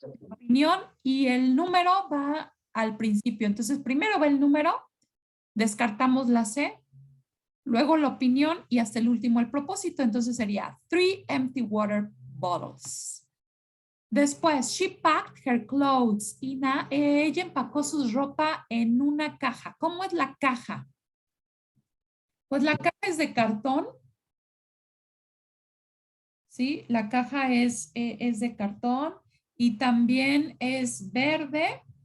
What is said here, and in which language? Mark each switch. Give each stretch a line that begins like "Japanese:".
Spanish: Opinión y el número va al principio. Entonces, primero va el número, descartamos la C, luego la opinión y hasta el último el propósito. Entonces sería
English: 3 empty water bottles.
Spanish: Después,
English: she packed her clothes.
Spanish: Ella empacó su ropa en una caja. ¿Cómo es la caja? Pues la caja es de cartón. ¿Sí? La caja es de cartón y también es verde.